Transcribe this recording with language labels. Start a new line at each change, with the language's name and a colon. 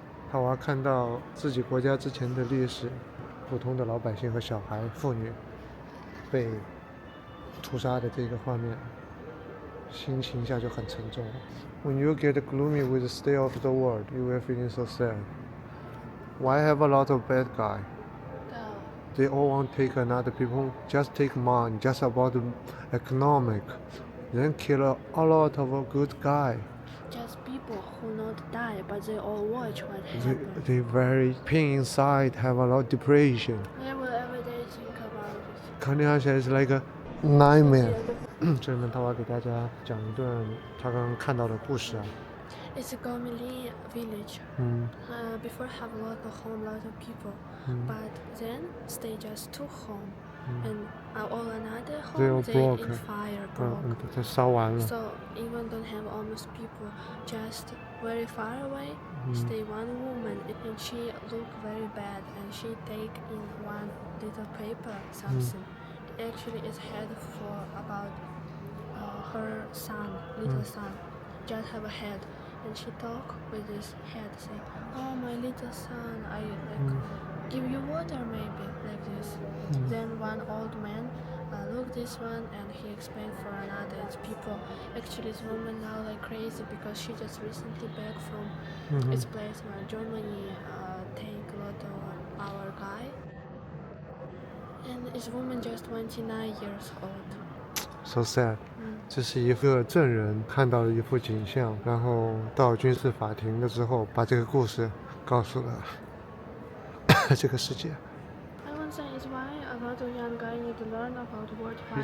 Chinese: 帕娃看到自己国家之前的历史，普通的老百姓和小孩、妇女被屠杀的这个画面，心情一下就很沉重。
English: When you get gloomy with the state of the world, you will feeling so sad. Why have a lot of bad guy? They all want to take another people, just take money, just about the economic, then kill a lot of good guy. Just people who not die, but they all watch what happened. They very pain inside, have a lot of depression. They will every day think about it.
Chinese: 看起来是
English: like a nightmare.
Chinese: 这里面他要给大家讲一段他刚刚看到的故事啊。
English: It's a Gomili village. Before have a lot of home, lot of people, but then stay just two home, and all another They home all they broke. in fire broke.
Chinese: 它烧完了。
English: So even don't have almost people, just very far away, stay one woman, and she look very bad, and she take in one little paper something. Actually, it's head for about her son, little son, just have a head. And she talk with this head, say, "Oh, my little son, I like give you water maybe like this." Then one old man look this one and he explained for another. It's people. Actually, this woman now like crazy because she just recently back from its place where Germany take a lot of our guy, and this woman just 29 years old. So sad.
Chinese: 这是一个证人看到了一幅景象，然后到军事法庭了之后，把这个故事告诉了这个世界。
English: I want to say is why a lot of young guy need to learn about world fight.